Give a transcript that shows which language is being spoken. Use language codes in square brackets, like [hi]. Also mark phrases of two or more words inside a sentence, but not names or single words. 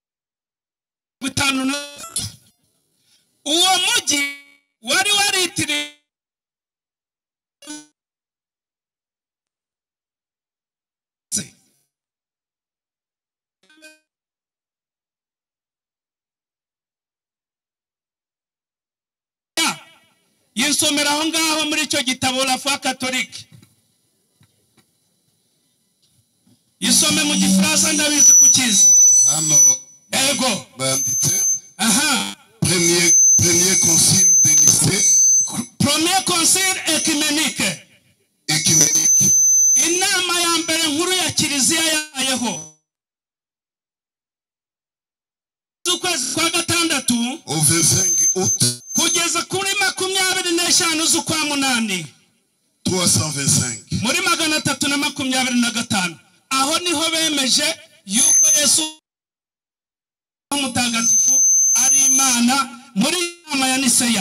[rw] Uwo mujyi wari waritiriwe yinsomera aho ngaho muri icyo gitabo La Foi Catholique. Yisome mu Gifaransa ndabizi kukizi. [fr] Alors, [rw] ego banditse. [fr] Premier concile de Nicée. Premier concile œcuménique. [rw] Inama ya mbere nkuru ya kiliziya yabayeho. Ukwezi kwa gatandatu. [fr] Au 25 août. [rw] Kugeza kuri 25 z'ukwa munani. 325. Muri 325. Aho niho bemeje yuko Yesu mutagatifu ari Imana muri nama ya Niseya.